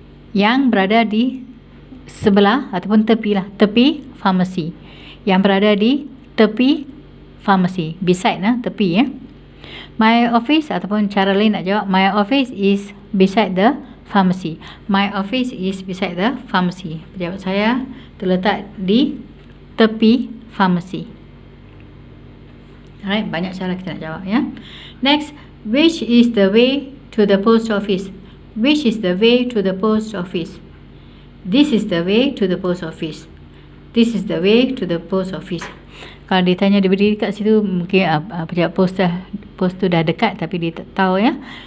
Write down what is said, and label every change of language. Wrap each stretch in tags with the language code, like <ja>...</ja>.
<ms>Yang berada di sebelah ataupun tepi lah, tepi pharmacy. Yang berada di tepi pharmacy. Beside lah, tepi ya.</ms> <en>My office,</en> <ms>ataupun cara lain nak jawab,</ms> <en>my office is beside the pharmacy. My office is beside the pharmacy.</en> <ms>Pejabat saya terletak di tepi pharmacy. Alright, banyak cara kita nak jawab ya.</ms> <en>Next, which is the way to the post office? Which is the way to the post office? This is the way to the post office. This is the way to the post office.</en> <ms>Kalau dia tanya dia berdiri kat situ, mungkin pejabat post tu dah dekat tapi dia tak tahu ya.</ms>